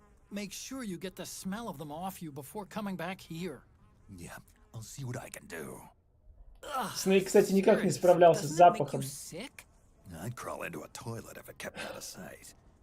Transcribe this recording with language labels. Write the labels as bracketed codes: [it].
[en] Make sure you get the smell of them off you before coming back here. Yeah, I'll see what I can do. [ru] Снейк, кстати, никак не справлялся с запахом. [en] I'd crawl into a toilet if it kept me out of sight.